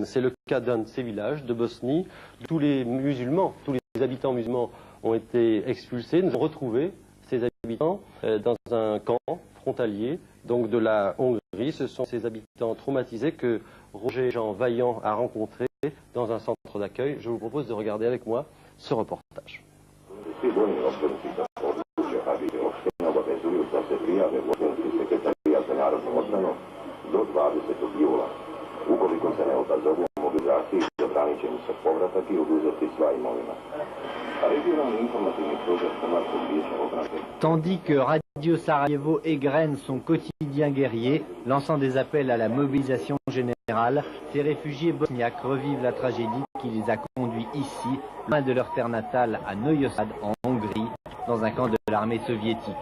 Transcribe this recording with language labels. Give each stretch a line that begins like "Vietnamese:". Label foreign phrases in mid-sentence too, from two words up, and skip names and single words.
French: C'est le cas d'un de ces villages de Bosnie. Tous les musulmans, tous les habitants musulmans ont été expulsés. Nous avons retrouvé ces habitants dans un camp frontalier, donc de la Hongrie. Ce sont ces habitants traumatisés que Roger Jean Vaillant a rencontrés dans un centre d'accueil. Je vous propose de regarder avec moi ce reportage.
Croatian: Do 20. jula. Ukoliko se ne odazovu mobilizaciji, zabranit će mu se povratak i oduzeti sva imovina. Regionalni informativni program Hrvatskog vijeća obrane.
French: Tandis que Radio Sarajevo égrène son quotidien guerrier, lançant des appels à la mobilisation générale, ces réfugiés bosniaques revivent la tragédie qui les a conduits ici, loin de leur terre natale, à Noyosad, en Hongrie, dans un camp de l'armée soviétique.